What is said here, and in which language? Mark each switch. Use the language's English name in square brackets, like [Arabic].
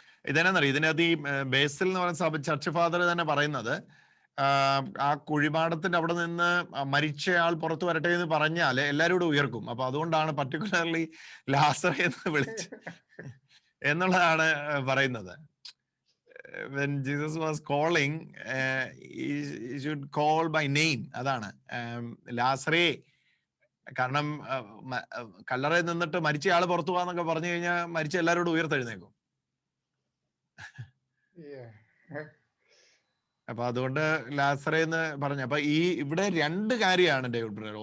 [Malayalam] ഇതെന്നറിയാം, ഇതിനകത്ത് ഈ ബേസിൽ എന്ന് പറയുന്ന ചർച്ച് ഫാദർ തന്നെ പറയുന്നത്, ആ കുഴിമാടത്തിന്റെ അവിടെ നിന്ന് മരിച്ചയാൾ പുറത്തു വരട്ടെ എന്ന് പറഞ്ഞാൽ എല്ലാവരും കൂടെ ഉയർക്കും. അപ്പൊ അതുകൊണ്ടാണ് പർട്ടിക്കുലർലി ലാസറെ എന്ന് വിളിച്ച് എന്നുള്ളതാണ് പറയുന്നത്. [English] When Jesus was calling, he should call by name. [Malayalam] അതാണ് ലാസറേ. കാരണം കല്ലറയിൽ നിന്നിട്ട് മരിച്ചയാള് പുറത്തു പോവാന്നൊക്കെ പറഞ്ഞു കഴിഞ്ഞാൽ മരിച്ച എല്ലാവരോടും ഉയർത്തെഴുന്നേക്കും. അപ്പൊ അതുകൊണ്ട് ലാസറേ എന്ന് പറഞ്ഞു. അപ്പൊ ഇവിടെ രണ്ട് കാര്യമാണ് ഡേവിഡ് ബ്രദർ.